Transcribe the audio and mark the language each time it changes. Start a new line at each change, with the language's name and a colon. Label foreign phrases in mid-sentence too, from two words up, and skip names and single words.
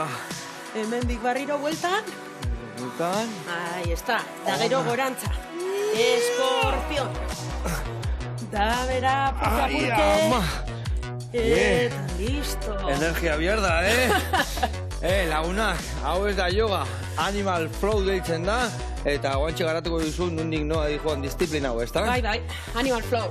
Basque: Hemendik barriro bueltan. Bueltan.
Spanish: Ahí está.
Basque: Da gero gorantza. Eskorpion. Da bera purke. Ai, ama. Eta listo. Energia bierda, lagunak, hau ez da yoga. Animal flow deitzen da. Eta guantxe garatuko duzu nundik noa dijoan disiplina hau, ez da? Bai, Animal Flow.